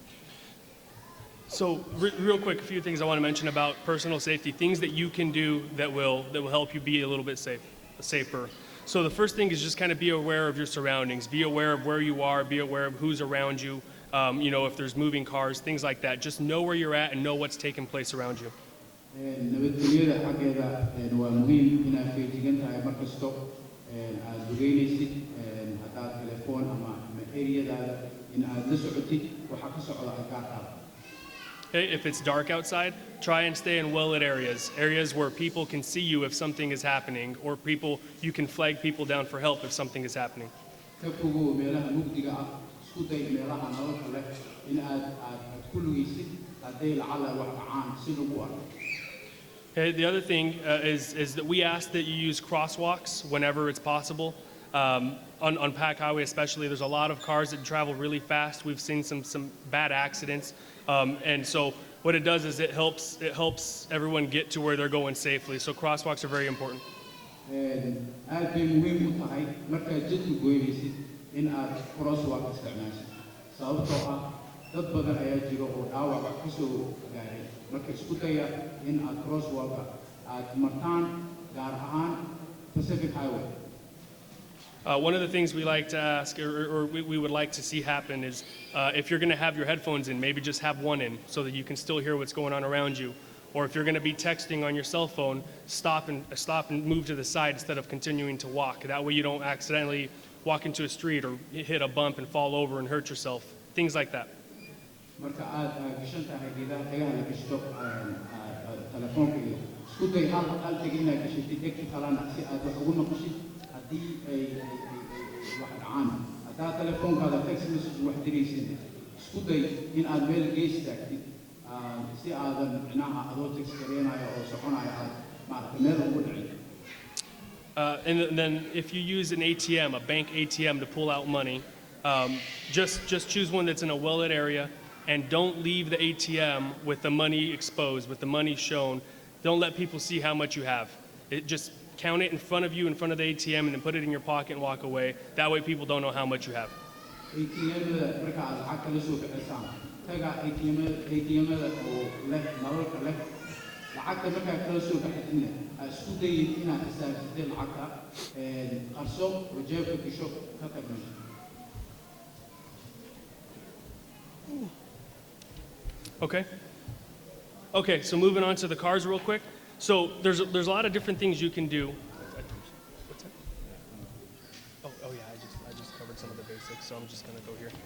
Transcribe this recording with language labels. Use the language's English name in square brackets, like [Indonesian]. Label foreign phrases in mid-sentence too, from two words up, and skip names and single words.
[English] So real quick, a few things I want to mention about personal safety, things that you can do that will help you be a little bit safer. So the first thing is just kind of be aware of your surroundings, be aware of where you are, be aware of who's around you. If there's moving cars, things like that. Just know where you're at and know what's taking place around you. [Somali] nabadgelyada xaggeeda waa muhiim inaad feejigan tahay mar kasto aad ogeynaysid haddaad telefoon ama eriyadaada in aad la socotid waxa ka socda agagaarkaada. [English] If it's dark outside, try and stay in well-lit areas where people can see you if something is happening, or you can flag people down for help if something is happening. [Somali] ka fogow meelaha mugdiga ah isku day meelaha nolosha leh in aad ku lugaysid hadday lacala wax dhacaan si lagu arko. [English] The other thing is that we ask that you use crosswalks whenever it's possible. On Pack Highway especially, there's a lot of cars that travel really fast. We've seen some bad accidents. And so what it does is it helps everyone get to where they're going safely. So crosswalks are very important. [Somali] aad bay muhiim u tahay markaad jidka goynaysid in aad crosswalk isticmaashid sababtoo ah dad badan ayaa jira oo dhaawac ka soo gaaray marka isku daya in aad crosswalka aad martaan gaar ahaan Pacific Highway. [English] One of the things we like to ask, or we would like to see happen, is if you're going to have your headphones in, maybe just have one in so that you can still hear what's going on around you. Or if you're going to be texting on your cell phone, stop and move to the side instead of continuing to walk. That way you don't accidentally walk into a street or hit a bump and fall over and hurt yourself. Things like that. [Somali] marka aad gashan tahay geedaha dhagaha la gashto telefoonka iyo isku day hal dhig inaad gashatid dhegta kalena si aad wax ugu noqoshid haddii ay wax dhacaan. haddaad telefoonkaada [English] text message [Somali] wax diraysid isku day in aad meel gees taagtid si aadan micnaha adoo text gareenayo oo soconayo aad maaragtay meel ugu dhicin. [English] And then if you use an ATM, a bank ATM, to pull out money, just choose one that's in a well-lit area, and don't leave the ATM with the money exposed, with the money shown. Don't let people see how much you have. Just count it in front of you, in front of the ATM, and then put it in your pocket and walk away. That way people don't know how much you have. [Somali] ATM-da marka aad lacag kala soo bixisaan taga ATM-da oo leh nalalka leh lacagta markaa kala soo baxdina isku dayin inaad xisaabtid lacagta qarso oo jeebka gasho ka tagno. [English] Okay, so moving on to the cars real quick. So there's a lot of different things you can do. What's that? Oh yeah, I just covered some of the basics, so I'm just gonna go here.